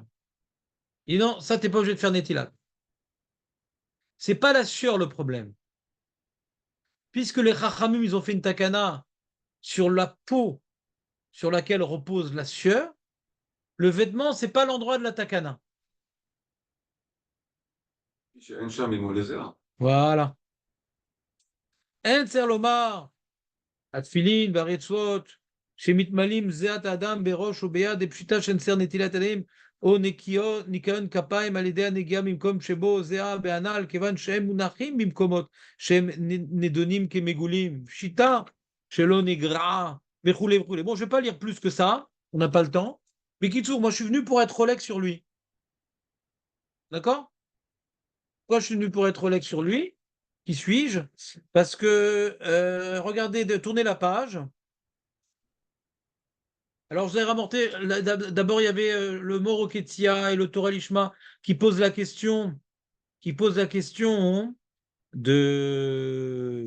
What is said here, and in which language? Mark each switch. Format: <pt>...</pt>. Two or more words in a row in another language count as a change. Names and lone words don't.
<fr>Il dit non, ça, t'es pas obligé de faire Netilat. C'est pas la sueur le problème. Puisque les Chachamim, ils ont fait une takana sur la peau sur laquelle repose la sueur, le vêtement, c'est pas l'endroit de la takana.</fr> <he>אין שם מלמולי זרע.</he> <fr>Voilà.</fr> <he>אין צר לומר, התפילין והרצועות, שמתמלאים זיעת האדם בראש או ביד, דפשיטה שאין צר נטילת ידיים, או ניקיון כפיים על ידי הנגיעה במקום שבו זיעה בהנ"ל, כיוון שהם מונחים במקומות שהם נדונים כמגולים. פשיטה שלא נגרעה, וכולי וכולי.</he> <fr>Bon, je vais pas lire plus que ça, on n'a pas le temps. Bikitsour, moi je suis venu pour être Rolex sur lui. D'accord? Pourquoi je suis venu pour être Rolex sur lui? Qui suis-je? Parce que, regardez, tournez la page. Alors, vous avez remonté, d'abord, il y avait le Moro Ketia et le Torah Lishma qui posent la question de...</fr>